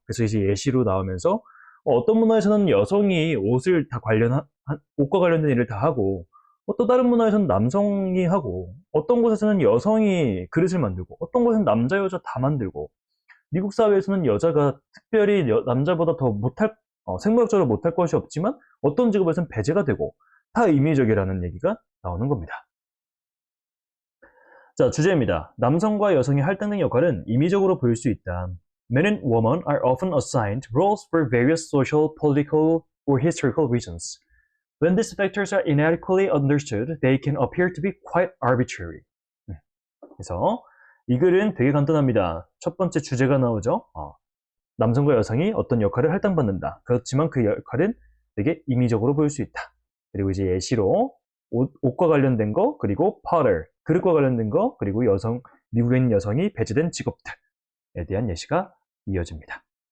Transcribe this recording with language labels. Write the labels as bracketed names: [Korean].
[Korean] 그래서 이제 예시로 나오면서 어떤 문화에서는 여성이 옷과 관련된 일을 다 하고 또 다른 문화에서는 남성이 하고 어떤 곳에서는 여성이 그릇을 만들고 어떤 곳에서는 남자 여자 다 만들고 미국 사회에서는 여자가 특별히 남자보다 더 못할 생물학적으로 못할 것이 없지만 어떤 직업에서는 배제가 되고 다 임의적이라는 얘기가 나오는 겁니다. 자, 주제입니다. 남성과 여성의 할당된 역할은 임의적으로 보일 수 있다. [English] Men and women are often assigned roles for various social, political, or historical reasons. When these factors are inadequately understood, they can appear to be quite arbitrary. [Korean] 그래서 이 글은 되게 간단합니다. 첫 번째 주제가 나오죠. 남성과 여성이 어떤 역할을 할당받는다. 그렇지만 그 역할은 되게 임의적으로 보일 수 있다. 그리고 이제 예시로 옷과 관련된 거, 그리고 [English] potter, [Korean] 그릇과 관련된 거, 그리고 미국에 있는 여성이 배제된 직업들에 대한 예시가 이어집니다.